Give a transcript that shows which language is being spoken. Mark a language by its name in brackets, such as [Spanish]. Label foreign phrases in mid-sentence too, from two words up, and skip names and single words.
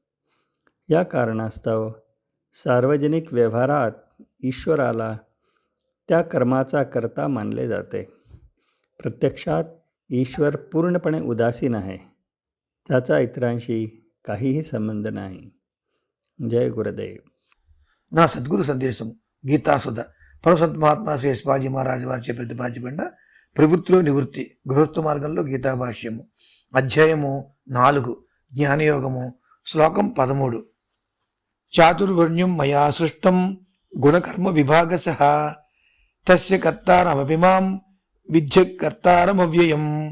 [Marathi] या कारणास्तव सार्वजनिक व्यवहारात ईश्वराला त्या कर्माचा कर्ता मानले जाते. प्रत्यक्षात ईश्वर पूर्णपणे उदासीन आहे. त्याचा इतरांशी काहीही संबंध नाही. जय गुरुदेव. [Telugu] నా సద్గురు సందేశం గీతాసుధ పరమసంత మహాత్మా శ్రీ శివాజీ మహారాజు వారిచే ప్రతిపాదించబడిన ప్రవృత్తిలో నివృత్తి గృహస్థ మార్గంలో గీతాభాష్యము అధ్యాయము 4 జ్ఞానయోగము శ్లోకం 13. [Sanskrit] చాతుర్వర్ణ్యం మయా సృష్టం గుణకర్మ విభాగశః తస్య కర్తారమపి మాం విద్య కర్తారమవ్యయం.